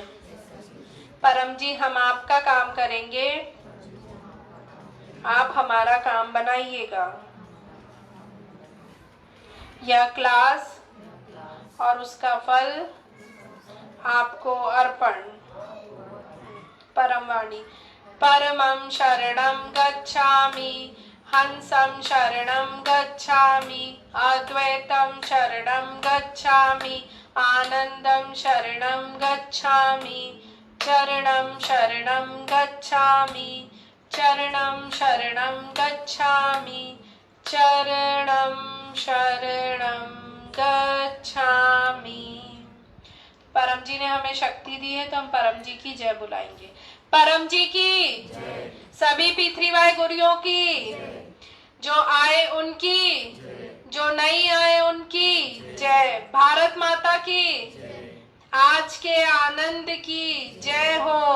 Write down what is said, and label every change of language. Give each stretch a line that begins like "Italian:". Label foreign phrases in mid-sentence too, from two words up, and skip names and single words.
Hindi: परम जी, हम आपका काम करेंगे, आप हमारा काम बनाइएगा। यह क्लास और उसका फल आपको अर्पण। परम वाणी।
Sanskrit: परमं शरणं गच्छामि, हंसं शरणं गच्छामि, अद्वैतं शरणं गच्छामि, आनंदं शरणं गच्छामि, चरणं शरणं गच्छामि, चरणं शरणं गच्छामि, चरणं शरणं गच्छामि।
Hindi: परम जी ने हमें शक्ति दी है तो हम परम जी की जय बुलाएंगे। परम जी की, सभी P3Y गुरुओं की, जो आए उनकी, जो नहीं आए उनकी जय। भारत माता की, आज के आनंद की जय हो।